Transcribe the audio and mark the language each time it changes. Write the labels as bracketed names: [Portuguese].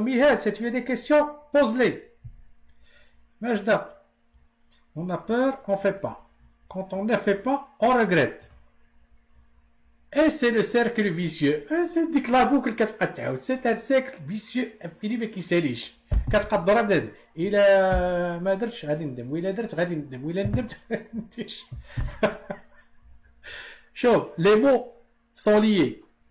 [French] Mihad, si tu as des questions, pose-les. Majda, on a peur, on ne fait pas. Quand on ne fait pas, on regrette. Et c'est le cercle vicieux. C'est la boucle c'est un cercle vicieux infini qui s'éliche. [Arabic] كتبقى تضرب بنادم الا ما درتش غادي ندم وإلا درت غادي ندم وإلا ندمت نديرش. شوف [French] les mots sont liés.